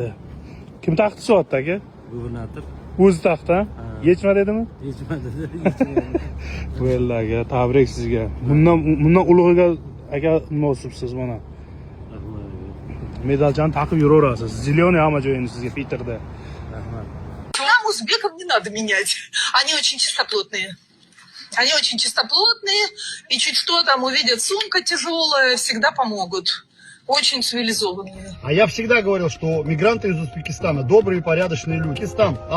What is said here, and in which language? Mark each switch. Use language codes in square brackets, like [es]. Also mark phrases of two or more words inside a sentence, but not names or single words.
[uz] Kim taqdi soatni aka? Gubernator O'zi taqdi. Yechma dedimi? yechmadi. Bo'ldi aka, tabrik sizga. Bundan ulug'iga aka munosibsiz mana. Medalchani taqib yuraverasiz. Zilyonoy hamma joyini sizga Peterda. [ru] Нам, узбекам, не надо менять. Они очень чистоплотные. Они очень чистоплотные. И чуть что там увидят, сумка тяжелая, всегда помогут. Очень цивилизованные. А я всегда говорил, что мигранты из Узбекистана добрые и порядочные люди.